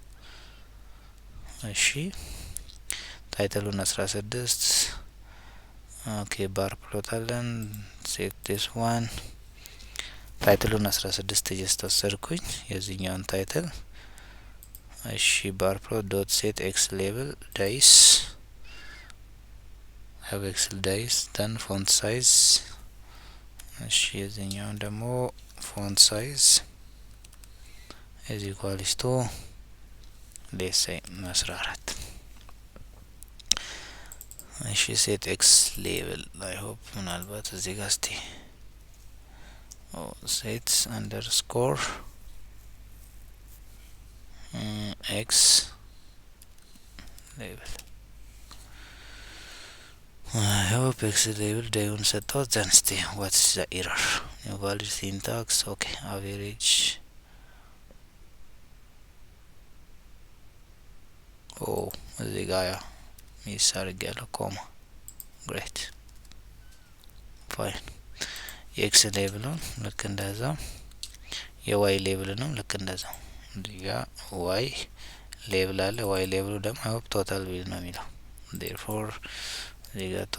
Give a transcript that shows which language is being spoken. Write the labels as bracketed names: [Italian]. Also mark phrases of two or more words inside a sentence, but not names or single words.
[Amharic] እሺ ታይትሉን 16 [English] okay bar plot [Amharic] አለን [English] set this one [Amharic] ታይትሉን 16 ጀስት ወሰድኩኝ የዚህኛውን ታይትል እሺ [English] bar plot dot set x label days have x days then font size [Amharic] እሺ የዚህኛውን ደግሞ [English] font size is equals to let's say 14 እሺ set x label I hope [Amharic] ምናልባት እዚህ ጋር እስቲ [English] set underscore x label I hope x label [Amharic] ዴዩን ሰጥቶት [English] then እስቲ what is the error invalid syntax okay average [Amharic] እዚህ ጋር ያ ሚስ አድርጌያለሁ [English] comma great fine [Amharic] የኤክስ ሌቭሉን ልክ እንደዛው የዋይ ሌቭሉንም ልክ እንደዛው እዚጋ [English] y label [Amharic] አለ። ዋይ ሌብሉ ደግሞ [English] I hope total bill [Amharic] ነው የሚለው therefore እዚጋ